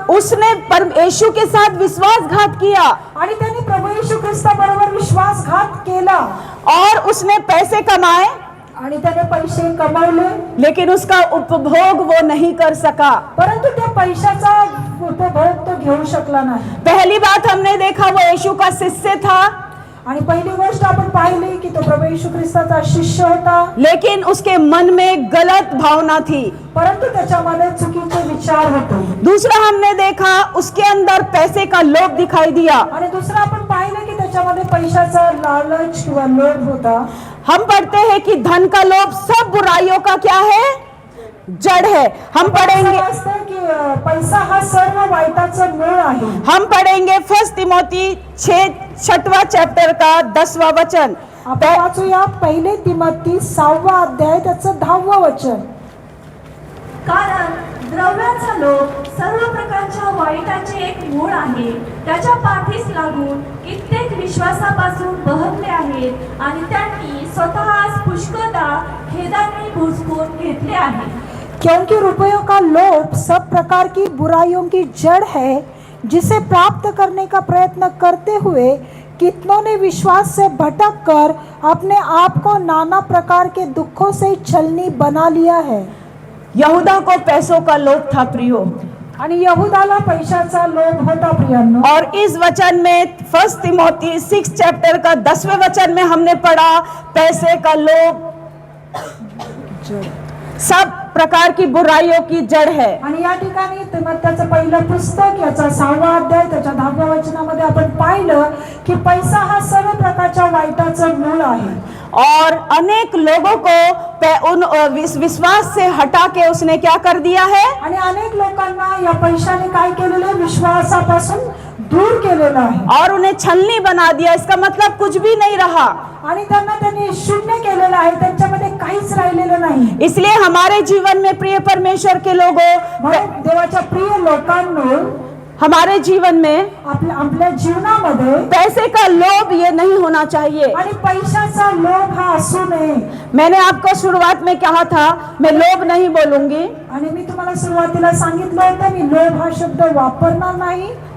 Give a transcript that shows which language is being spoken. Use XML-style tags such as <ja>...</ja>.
<hi>उसने यीशु के साथ विश्वासघात किया</hi> <mr>आणि त्यांनी प्रभू येशू ख्रिस्ताबरोबर विश्वासघात केला</mr> <hi>और उसने पैसे कमाए,</hi> <mr>आणि त्याने पैसे कमावले,</mr> <hi>लेकिन उसका उपभोग वो नहीं कर सका.</hi> <mr>परंतु त्या पैशाचा उपभोग तो घेऊ शकला नाही.</mr> <hi>पहली बात हमने देखा वो यीशु का शिष्य था,</hi> <mr>आणि पहिली गोष्ट आपण पाहिली की तो प्रभू येशू ख्रिस्ताचा शिष्य होता,</mr> <hi>लेकिन उसके मन में गलत भावना थी.</hi> <mr>परंतु त्याच्यामध्ये चुकीचे विचार होते.</mr> <hi>दूसरा हमने देखा उसके अंदर पैसे का लोभ दिखाई दिया.</hi> <mr>आणि दुसरं आपण पाहिलं की त्याच्यामध्ये पैशाचा लालच किंवा लोभ होता.</mr> <hi>हम पढ़ते हैं कि धन का लोभ सब बुराइयों का क्या है? जड़ है. हम पढ़ेंगे</hi> <mr>असं असतं की पैसा हा सर्व वाईटाचं मूळ आहे.</mr> <hi>हम पढ़ेंगे 1 तिमोथी 6वां चैप्टर का 10वां वचन.</hi> <mr>आपण वाचूया 1 तिमोथी 6वा अध्याय त्याचं 10वं वचन. कारण द्रव्याचा लोभ सर्व प्रकारच्या वाईटाचे एक मूळ आहे. त्याच्या पाठीस लागून कित्येक विश्वासापासून बहरले आहेत आणि त्यांनी स्वतःस पुष्कळदा खेदाने भुसकून घेतले आहे.</mr> <hi>क्योंकि रुपयों का लोभ सब प्रकार की बुराइयों की जड़ है, जिसे प्राप्त करने का प्रयत्न करते हुए कितनों ने विश्वास से भटक कर अपने आप को नाना प्रकार के दुखों से छलनी बना लिया है. यहूदा को पैसों का लोभ था प्रियो,</hi> <mr>आणि यहूदाला पैशाचा लोभ होता प्रियांनो.</mr> <hi>और इस वचन में 1 तिमोथी 6 चैप्टर का 10वें वचन में हमने पढ़ा पैसे का लोभ सब प्रकार की बुराइयों की जड़ है.</hi> <mr>आणि या ठिकाणी तिमोथेचं पहिलं पुस्तक याचा 6वा अध्याय त्याच्या 10व्या वचनामध्ये आपण पाहिलं की पैसा हा सर्व प्रकारच्या वाईटाचं मूळ आहे.</mr> <hi>और अनेक लोगों को उन विश्वास से हटा के उसने क्या कर दिया है?</hi> <mr>आणि अनेक लोकांना या पैशाने काय केलेलं आहे? विश्वासापासून दूर केलेलं आहे.</mr> <hi>और उन्हें छलनी बना दिया. इसका मतलब कुछ भी नहीं रहा.</hi> <mr>आणि त्यांना त्यांनी शून्य केलेलं आहे. त्यांच्यामध्ये काहीच राहिलेलं नाही.</mr> <hi>इसलिए हमारे जीवन में प्रिय परमेश्वर के लोगों,</hi> <mr>म्हणून देवाच्या प्रिय लोकांनो,</mr> <hi>हमारे जीवन में</hi> <mr>आपल्या जीवनामध्ये</mr> <hi>पैसे का लोभ ये नहीं होना चाहिए.</hi> <mr>आणि पैशाचा लोभ हा असू नये.</mr> <hi>मैंने आपको शुरुआत में कहा था मैं लोभ नहीं बोलूंगी.</hi> <mr>आणि मी तुम्हाला सुरुवातीला सांगितलं होतं मी लोभ हा शब्द वापरणार नाही.</mr>